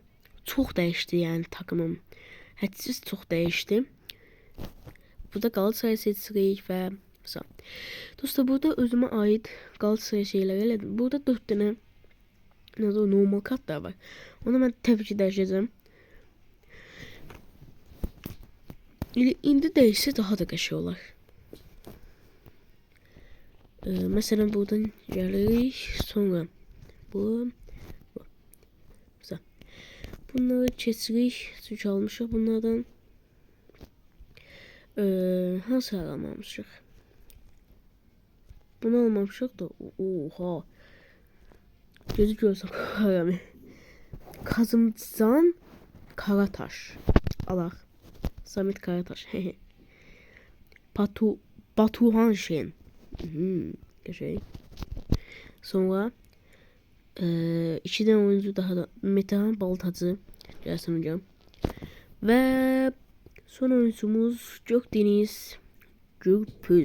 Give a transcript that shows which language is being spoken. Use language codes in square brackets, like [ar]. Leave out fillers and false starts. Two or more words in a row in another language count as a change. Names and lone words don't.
[tr] Çok değişti yani takımım. Hədsiz çok değişti. [az] Burada Galatasaray seçirik ve mesela. Dostlar, burada özüme ait Galatasaray şeyler elədim. [tr] Burada 4 tane normal kart da var. Onu ben tabii ki dəyişəcəm. [az] İndi değişse daha da qəşəng olar. [tr] Mesela buradan gelirik. Sonra bu. Güzel. [az] Bunları keçirik. Çünki almışıq bunlardan. Hansı alamamışıq? Bunu almamışıq da. Oha. Gözü görsəm qaram. Kazımcan Karataş. Alaq. Samet Karataş. Batuhan Şen. Şey. [tr] Sonra iki tane oyuncu daha da Metehan Baltacı gelsin hocam. Ve son oyuncumuz Gökdeniz Gürpüz.